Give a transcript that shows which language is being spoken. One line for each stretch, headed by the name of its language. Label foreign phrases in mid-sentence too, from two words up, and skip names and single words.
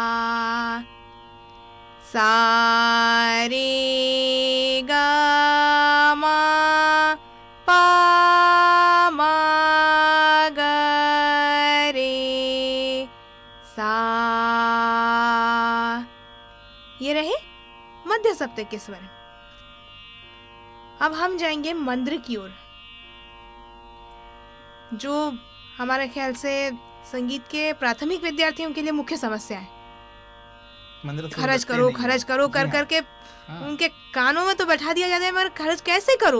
Hindi: सा रे ग म प म ग रे सा। ये रहे मध्य सप्तक के स्वर। अब हम जाएंगे मंद्र की ओर, जो हमारे ख्याल से संगीत के प्राथमिक विद्यार्थियों के लिए मुख्य समस्या है। खर्च करो खर्च करो कर करके उनके कानों में तो बैठा दिया जाता है, मगर खर्च कैसे करो।